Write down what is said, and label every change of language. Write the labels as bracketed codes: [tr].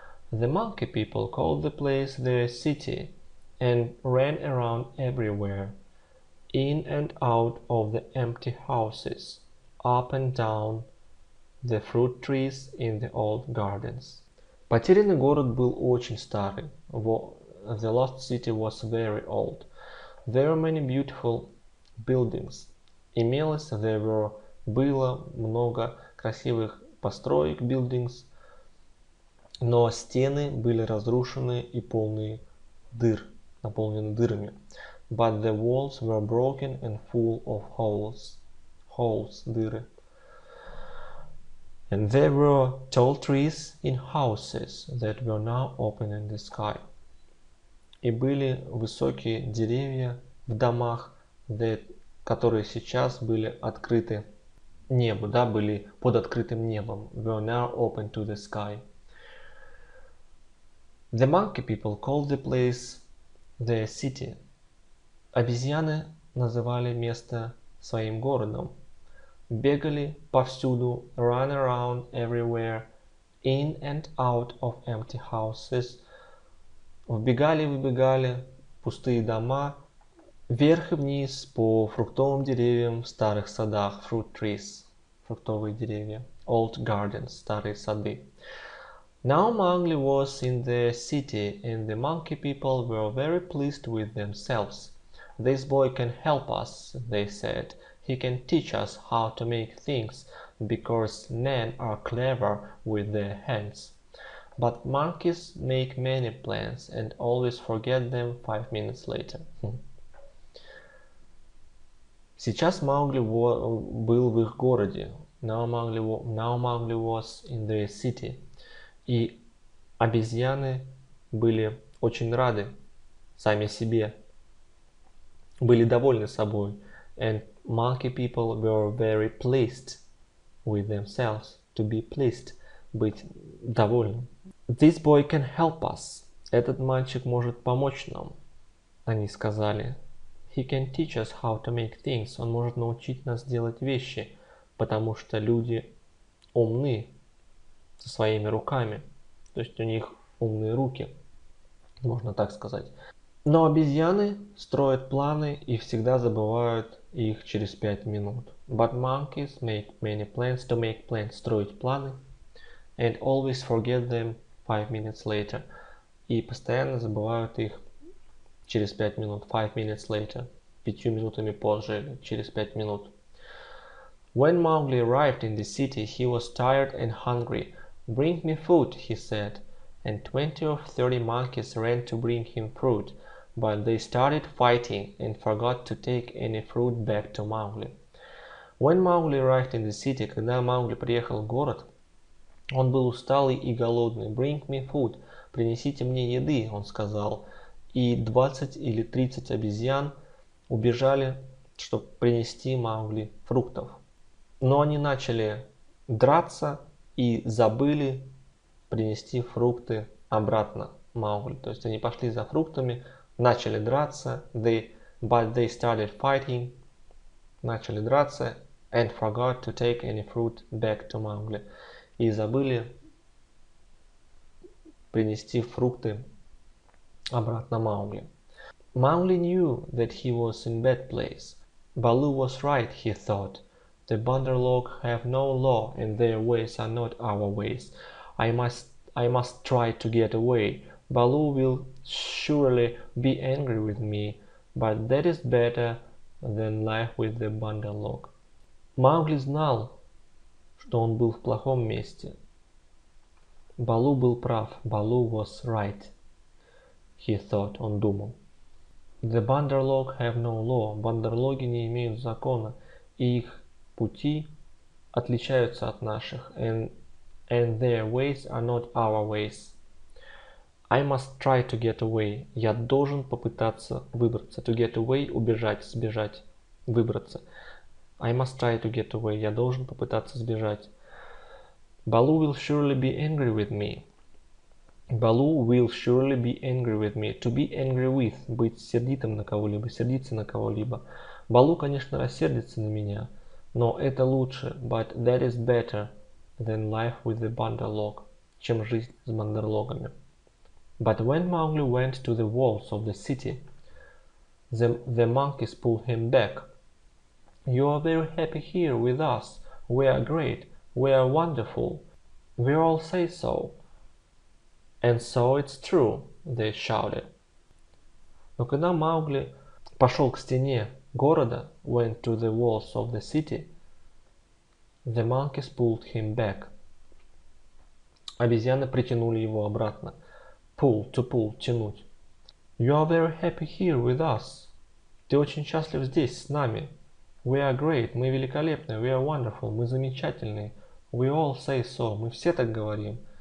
[en] The monkey people called the place their city and ran around everywhere, in and out of the empty houses, up and down the fruit trees in the old gardens. [ru] Потерянный город был очень старый. [en] The lost city was very old. There were many beautiful buildings [ru] имелось, было много красивых построек, [en] buildings, [ru] но стены были разрушены и полные дыр, наполнены дырами. [en] But the walls were broken and full of holes, [ru] дыры. [en] And there were tall trees in houses that were now open in the sky. [ru] И были высокие деревья в домах, которые сейчас были открыты небу, да, были под открытым небом. [en] Were now open to the sky. The monkey people called the place their city. [ru] Обезьяны называли место своим городом. Бегали повсюду, [en] run around everywhere, in and out of empty houses. [ru] Вбегали, выбегали, пустые дома, вверх и вниз по фруктовым деревьям в старых садах, [en] fruit trees, [ru] фруктовые деревья, [en] old gardens, [ru] старые сады. [en] Now Mowgli was in the city, and the monkey people were very pleased with themselves. This boy can help us, they said. He can teach us how to make things, because men are clever with their hands. But monkeys make many plans and always forget them 5 minutes later. [ru] Сейчас Маугли был в их городе. [en] Now Mowgli was in the city. [ru] И обезьяны были очень рады сами себе, были довольны собой. [en] And monkey people were very pleased with themselves. To be pleased, [ru] быть довольным. [en] This boy can help us. [ru] Этот мальчик может помочь нам, они сказали. [en] He can teach us how to make things. [ru] Он может научить нас делать вещи, потому что люди умны со своими руками. То есть у них умные руки, можно так сказать. Но обезьяны строят планы и всегда забывают их через 5 минут. [en] But monkeys make many plans. To make plans, [ru] строить планы. [en] And always forget them 5 minutes later. [ru] И постоянно забывают их через 5 минут. [en] 5 minutes later. [ru] 5 минутами позже или через 5 минут. [en] When Mowgli arrived in the city, he was tired and hungry. Bring me food, he said. And 20 or 30 monkeys ran to bring him fruit. But they started fighting and forgot to take any fruit back to Mowgli. When Mowgli arrived in the city, [ru] когда Маугли приехал в город, он был усталый и голодный. [en] Bring me food. [ru] Принесите мне еды, он сказал. И 20 или 30 обезьян убежали, чтобы принести Маугли фруктов. Но они начали драться и забыли принести фрукты обратно Маугли. То есть они пошли за фруктами, начали драться, [en] but they started fighting, [ru] начали драться, [en] and forgot to take any fruit back to Mowgli. [ru] И забыли принести фрукты обратно Маугли. [en] Mowgli knew that he was in bad place. Baloo was right, he thought. The Bandarlog have no law, and their ways are not our ways. I must try to get away. Baloo will surely be angry with me, but that is better than life with the Bandarlog. [ru] Маугли знал, что он был в плохом месте. Балу был прав. [en] Baloo was right. He thought, [ru] он думал. [en] The Bandarlog have no law. [ru] Бандерлоги не имеют закона, и их пути отличаются от наших. [en] And their ways are not our ways. I must try to get away. [ru] Я должен попытаться выбраться. [en] To get away [ru] – убежать, сбежать, выбраться. [en] I must try to get away. [ru] Я должен попытаться сбежать. [en] Baloo will surely be angry with me. Baloo will surely be angry with me. To be angry with [ru] – быть сердитым на кого-либо, сердиться на кого-либо. Балу, конечно, рассердится на меня, но это лучше. [en] But that is better than life with the Bandarlog, [ru] чем жизнь с бандерлогами. [en] But when Mowgli went to the walls of the city, the monkeys pulled him back. You are very happy here with us. We are great. We are wonderful. We all say so. And so it's true, they shouted. [ru] Но когда Маугли пошел к стене, города [en] went to the walls of the city, the monkeys pulled him back. [ru] Обезьяны притянули его обратно. [en] Pull, to pull, [ru] тянуть. [en] You are very happy here with us. [ru] Ты очень счастлив здесь, с нами. [en] We are great, [ru] мы великолепны. [en] We are wonderful, [ru] мы замечательные. [en] We all say so, [ru] мы все так говорим.